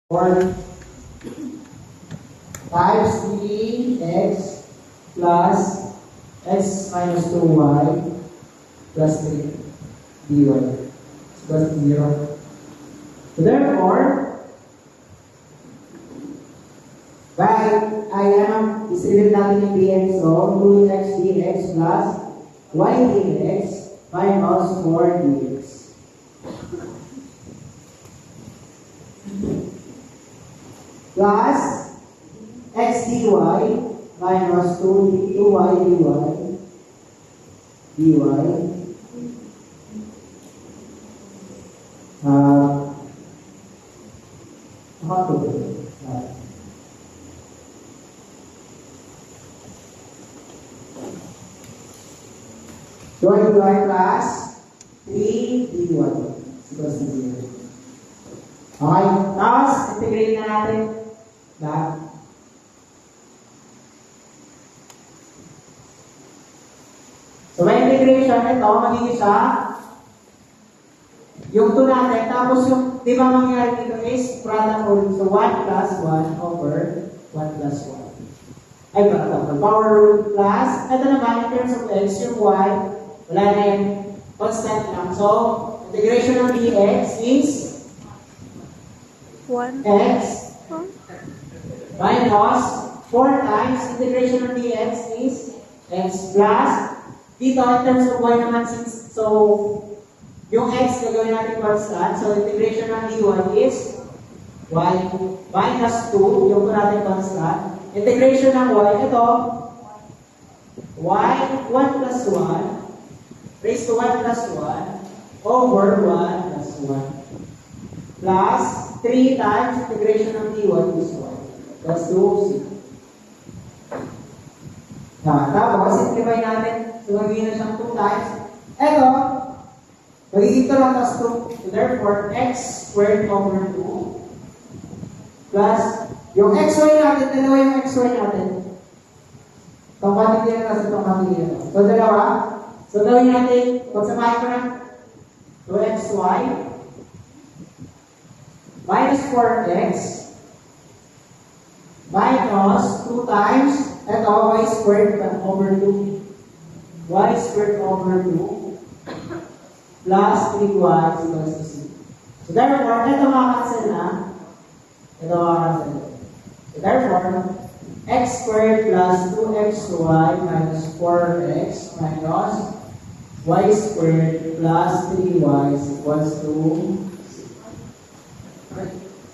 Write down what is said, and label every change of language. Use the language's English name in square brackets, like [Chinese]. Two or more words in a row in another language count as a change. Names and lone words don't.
[English] 4 times 3x plus x minus 2y plus 3 dy plus 0. So therefore, distribute [Filipino] natin yung dx. [English] So, 2x dx plus y dx minus 4 dx. Plus x dy minus 2y dy So, y dy plus 3 dy equals to 0. [Filipino] Okay, tapos integrate na natin lahat. So, may integration ito, magiging siya yung 2 natin, tapos yung, di ba mangyayari dito [English] is product rule. So, 1 plus 1 over 1 plus 1. [Filipino] Ay, [English] power rule plus, [Filipino] ito naman, [English] in terms of x, [Filipino] yung y, wala na yan, constant lang. [English] So, integration ng dx is 1 x minus 4 times integration of dx is x plus dito in terms of y naman since so [Filipino] yung x gagawin natin [English] constant, so integration ng dy is y minus 2 [Filipino] yung natin [English] constant, integration ng y ito y 1 plus 1 raised to 1 plus 1 over 1 plus 1 plus 3 times integration ng dy is 1 plus 2 [Filipino] tapos simplify natin. So, magiging na siyang 2 times. Eto, magiging ito lang plus 2. [English] So, therefore, x squared over 2 plus [Filipino] yung xy natin, dalawa yung xy natin. Itong quantity na plus itong quantity na. So, dalawa. So, gawin natin, pagsamahin ko ng [English] 2xy minus 4x minus 2 times [Filipino] ito, [English] y squared over 2 y squared over 2 plus 3y equals to c. So therefore, [Filipino] ito makakancel na. Ito makakancel. [English] So therefore, x squared plus 2xy minus 4x minus y squared plus 3y equals to c.